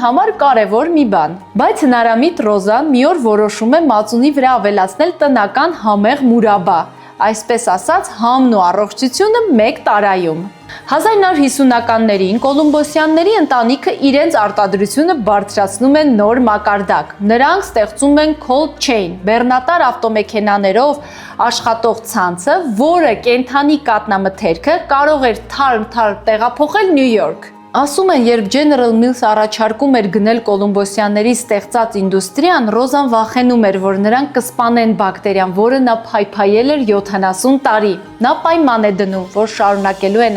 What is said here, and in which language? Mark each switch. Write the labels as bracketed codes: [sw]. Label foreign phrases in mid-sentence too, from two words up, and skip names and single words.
[hy] համար կարևոր մի բան։ Բայց հնարամիտ Ռոզան մի օր որոշում է մածունի վրա ավելացնել տնական համեղ մուրաբա, այսպես ասած համն ու առողջությունը մեկ տարայում։ 1950-ականներին Կոլումբոսյանների ընտանիքը իրենց արտադրությունը բարձրացնում են նոր մակարդակ։ Նրանք ստեղծում են [en] cold chain, [hy] բեռնատար ավտոմեքենաներով աշխատող ցանցը, որը կենդանի կաթնամթերքը կարող էր թարմ տեղափոխել Նյու Յորք։ Ասում են, երբ General Mills առաջարկում էր գնել կոլումբոսյանների ստեղծած ինդուստրիան, Ռոզան վախենում էր, որ նրանք կսպանեն բակտերիան, որը նա փայփայել էր 70 տարի։ Նա պայման է դնում, որ շարունակելու են